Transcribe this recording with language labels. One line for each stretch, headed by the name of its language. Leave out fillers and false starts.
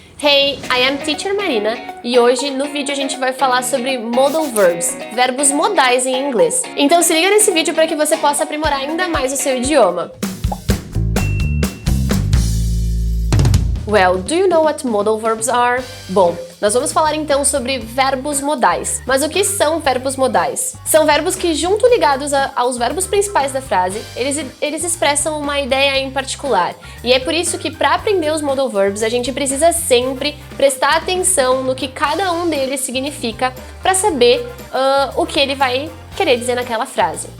English: Hey, I am Teacher Marina
Portuguese: e hoje no vídeo a gente vai falar sobre modal verbs, verbos modais em inglês. Então se liga nesse vídeo para que você possa aprimorar ainda mais o seu idioma.
English: Well, do you know what modal verbs are?
Portuguese: Bom, nós vamos falar então sobre verbos modais. Mas o que são verbos modais? São verbos que, junto ligados aos verbos principais da frase, eles expressam uma ideia em particular. E é por isso que, para aprender os modal verbs, a gente precisa sempre prestar atenção no que cada um deles significa para saber o que ele vai querer dizer naquela frase.